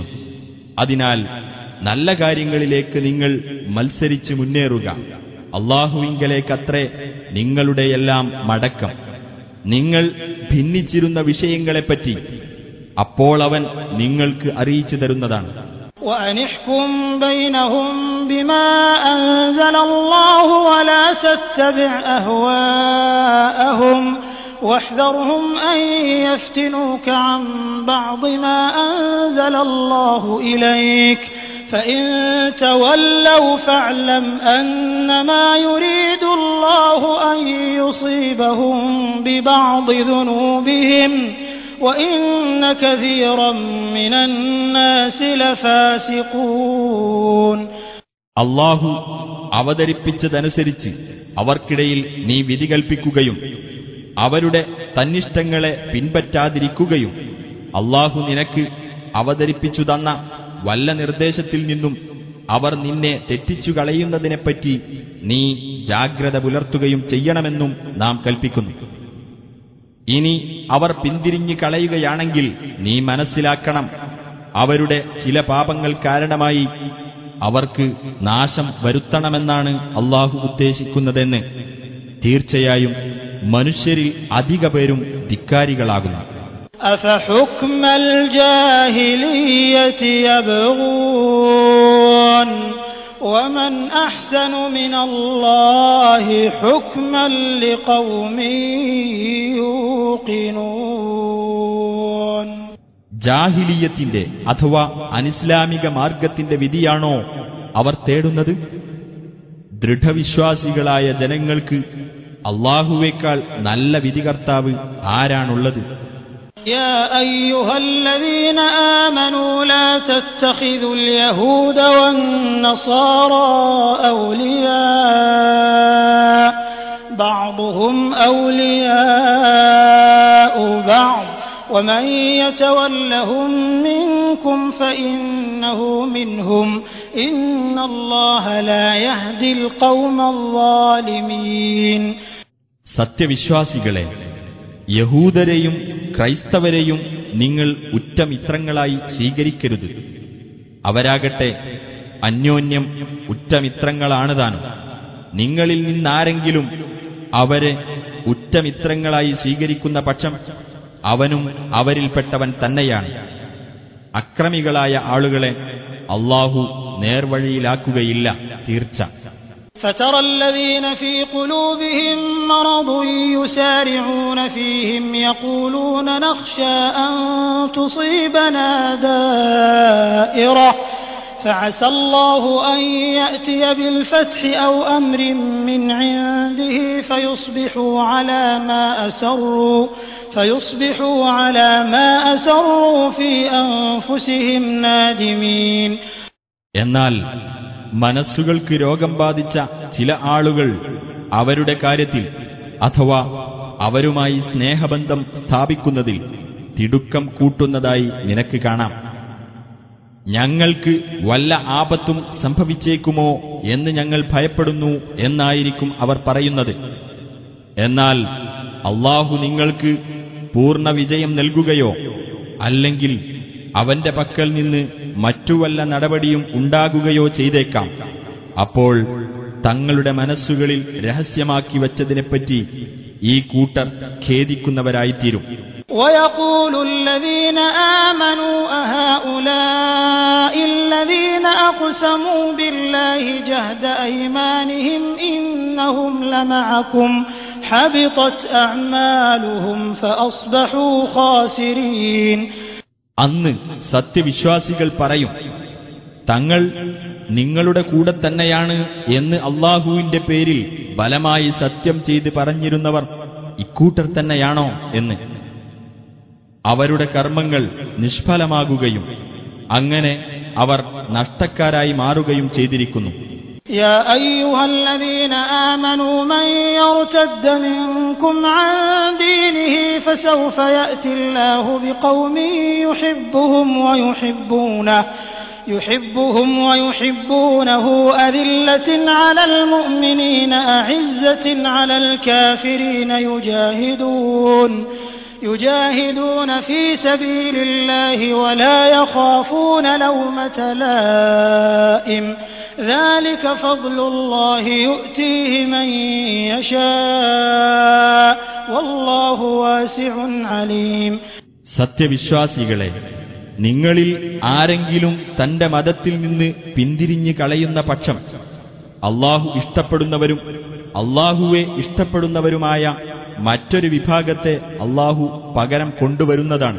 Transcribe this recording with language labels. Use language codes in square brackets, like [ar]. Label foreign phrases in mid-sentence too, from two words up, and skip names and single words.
[ml] അതിനാൽ നല്ല കാര്യങ്ങളിലേക്ക് നിങ്ങൾ മത്സരിച്ച് മുന്നേറുക. അല്ലാഹുവിങ്കലേക്കത്രേ നിങ്ങളുടെയെല്ലാം മടക്കം. നിങ്ങൾ ഭിന്നിച്ചിരുന്ന വിഷയങ്ങളെപ്പറ്റി അപ്പോൾ അവൻ നിങ്ങൾക്ക് അറിയിച്ചു തരുന്നതാണ്. [ar] وَأَنِحْكُمْ بَيْنَهُم بِمَا أَنزَلَ اللَّهُ وَلَا تَتَّبِعْ أَهْوَاءَهُمْ وَاحْذَرْهُمْ أَن يَفْتِنُوكَ عَن بَعْضِ مَا أَنزَلَ اللَّهُ إِلَيْكَ فَإِن تَوَلَّوْا فَاعْلَمْ أَنَّمَا يُرِيدُ اللَّهُ أَن يُصِيبَهُم بِبَعْضِ ذُنُوبِهِمْ وَإِنَّ كَثِيرًا مِنَ النَّاسِ لَفَاسِقُونَ. [ml] അല്ലാഹു അവതരിപ്പിച്ചതനുസരിച്ച് അവർക്കിടയിൽ നീ വിധി കൽപ്പിക്കുകയും അവരുടെ തന്നിഷ്ടങ്ങളെ പിൻപറ്റാതിരിക്കുകയും അല്ലാഹു നിനക്ക് അവതരിപ്പിച്ചു തന്ന വല്ല നിർദ്ദേശത്തിൽ നിന്നും അവർ നിന്നെ തെറ്റിച്ചു കളയുന്നതിനെപ്പറ്റി നീ ജാഗ്രത പുലർത്തുകയും ചെയ്യണമെന്നും നാം കൽപ്പിക്കുന്നു. ഇനി അവർ പിന്തിരിഞ്ഞു കളയുകയാണെങ്കിൽ നീ മനസ്സിലാക്കണം, അവരുടെ ചില പാപങ്ങൾ കാരണമായി അവർക്ക് നാശം വരുത്തണമെന്നാണ് അല്ലാഹു ഉദ്ദേശിക്കുന്നതെന്ന്. തീർച്ചയായും മനുഷ്യരിൽ അധിക പേരും ധിക്കാരികളാകുന്നു. [ar] أفحكم الجاهلية يبغون ومن أحسن من الله حكما لقوم يوقنون. [ml] ജാഹിലിയത്തിന്റെ അഥവാ അനിസ്ലാമിക മാർഗത്തിന്റെ വിധിയാണോ അവർ തേടുന്നത്? ദൃഢവിശ്വാസികളായ ജനങ്ങൾക്ക് അല്ലാഹുവേക്കാൾ നല്ല വിധികർത്താവ് ആരാണുള്ളത്? [ar] يا أيها الذين آمنوا لا تتخذوا اليهود والنصارى أولياء بعضهم أولياء بعض ومن يتولهم منكم فإنه منهم إن الله لا يهدي القوم الظالمين. [ml] സത്യവിശ്വാസികളെ, യഹൂദരെയും ക്രൈസ്തവരെയും നിങ്ങൾ ഉറ്റമിത്രങ്ങളായി സ്വീകരിക്കരുത്. അവരാകട്ടെ അന്യോന്യം ഉറ്റമിത്രങ്ങളാണ് താനും. നിങ്ങളിൽ നിന്നാരെങ്കിലും അവരെ ഉറ്റമിത്രങ്ങളായി സ്വീകരിക്കുന്ന പക്ഷം അവനും അവരിൽപ്പെട്ടവൻ തന്നെയാണ്. അക്രമികളായ ആളുകളെ അല്ലാഹു നേർവഴിയിലാക്കുകയില്ല, തീർച്ച. [ar] فترى الذين في قلوبهم مرض يسارعون فيهم يقولون نخشى أن تصيبنا دائرة فعسى الله أن يأتي بالفتح أو أمر من عنده فيصبحوا على ما أسروا في أنفسهم نادمين. [ml] എന്നാൽ മനസ്സുകൾക്ക് രോഗം ബാധിച്ച ചില ആളുകൾ അവരുടെ കാര്യത്തിൽ അഥവാ അവരുമായി സ്നേഹബന്ധം സ്ഥാപിക്കുന്നതിൽ തിടുക്കം കൂട്ടുന്നതായി നിനക്ക് കാണാം. ഞങ്ങൾക്ക് വല്ല ആപത്തും സംഭവിച്ചേക്കുമോ എന്ന് ഞങ്ങൾ ഭയപ്പെടുന്നു എന്നായിരിക്കും അവർ പറയുന്നത്. എന്നാൽ അല്ലാഹു നിങ്ങൾക്ക് പൂർണ്ണ വിജയം നൽകുകയോ അല്ലെങ്കിൽ അവന്റെ പക്കൽ നിന്ന് മറ്റു വല്ല നടപടിയും ഉണ്ടാകുകയോ ചെയ്തേക്കാം. അപ്പോൾ തങ്ങളുടെ മനസ്സുകളിൽ രഹസ്യമാക്കി വച്ചതിനെപ്പറ്റി ഈ കൂട്ടർ ഖേദിക്കുന്നവരായിത്തീരും. [ar] ويقول الذين آمنوا أهؤلاء الذين أقسموا بالله جهد أيمانهم إنهم لمعكم حبطت أعمالهم فأصبحوا خاسرين. [ml] അന്ന് സത്യവിശ്വാസികൾ പറയും, തങ്ങൾ നിങ്ങളുടെ കൂടെ തന്നെയാണ് എന്ന് അല്ലാഹുവിന്റെ പേരിൽ ബലമായി സത്യം ചെയ്ത് പറഞ്ഞിരുന്നവർ ഇക്കൂട്ടർ തന്നെയാണോ എന്ന്. അവരുടെ കർമ്മങ്ങൾ നിഷ്ഫലമാകുകയും അങ്ങനെ അവർ നഷ്ടക്കാരായി മാറുകയും ചെയ്തിരിക്കുന്നു. [ar] يا أيها الذين آمنوا من يرتد منكم عن دينه فسوف يأتي الله بقوم يحبهم ويحبونه أذلة على المؤمنين أعزة على الكافرين يجاهدون في سبيل الله ولا يخافون لومة لائم ذلك فضل الله يؤتيه من يشاء والله واسع عليم. [ml] സത്യവിശ്വാസികളെ, നിങ്ങളിൽ ആരെങ്കിലും തന്റെ മതത്തിൽ നിന്ന് പിന്തിരിഞ്ഞു കളയുന്ന പക്ഷം അല്ലാഹു ഇഷ്ടപ്പെടുന്നവരും അല്ലാഹുവെ ഇഷ്ടപ്പെടുന്നവരുമായ മറ്റൊരു വിഭാഗത്തെ അല്ലാഹു പകരം കൊണ്ടുവരുന്നതാണ്.